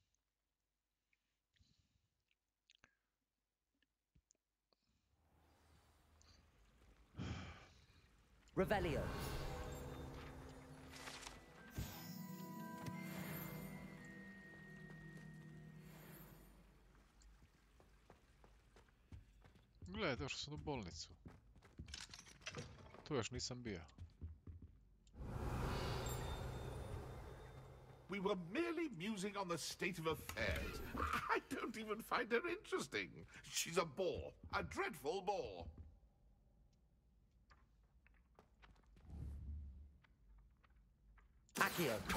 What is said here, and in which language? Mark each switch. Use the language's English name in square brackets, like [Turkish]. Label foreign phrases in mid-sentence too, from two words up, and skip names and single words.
[Bosnian] Revelio. Gle, došao sam u bolnicu. Tu još nisam bio. [English] We were merely musing on the state of affairs. I don't even find her interesting. She's a bore. A dreadful bore. Accio.